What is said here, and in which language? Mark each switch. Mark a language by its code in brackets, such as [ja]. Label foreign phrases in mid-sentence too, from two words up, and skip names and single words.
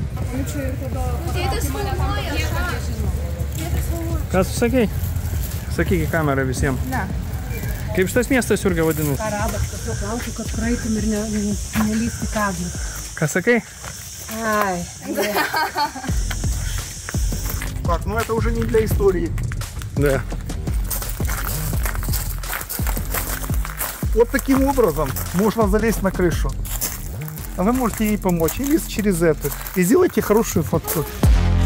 [lt] Ką tu sakei? Sakyk į kamerą visiems. Ne. Kaip šitas miestas, Jurga, vadinasi? Karabas, kažko klausiu, kad praeitum ir nelysti kadrų. Ką sakai? Ai. [ru] Так, ну это уже не для истории. Да. Вот таким образом можно залезть на крышу. А вы можете ей помочь или через это. И сделайте хорошую фотку.